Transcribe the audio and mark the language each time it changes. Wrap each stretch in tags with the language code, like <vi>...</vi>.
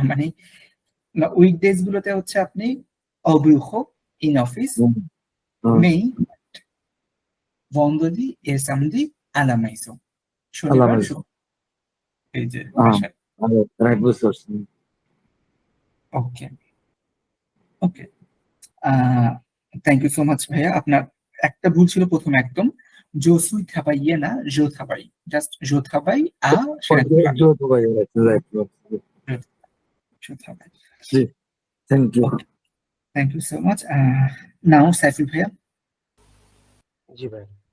<bn>মানে উইকডেজ গুলোতে হচ্ছে আপনি</bn> <fr>au bureau</fr> <en>in office, hmm, hmm,</en> <fr>mais vendredi et samedi à la maison.</fr> <bn>আল্লাহ শনিবার হাফেজ। এই যে হ্যাঁ, বাসায়। রাইট, বুঝতে পারছি। ওকে, ওকে,</bn> <en>thank you so much</en> <bn>ভাইয়া। আপনার একটা ভুল ছিল প্রথমে একদম,</bn> <fr>Je suis travaillé না, je travaille. Just je travaille à Shenakula.</fr> <bn>যৌথ ভাই right</bn> <fr>Je travaille.</fr> <bn>G thank you</bn> <en>Okay. Thank you so much. Now, Saiful Bhaiya.</en> <bn>জি ভাই।</bn>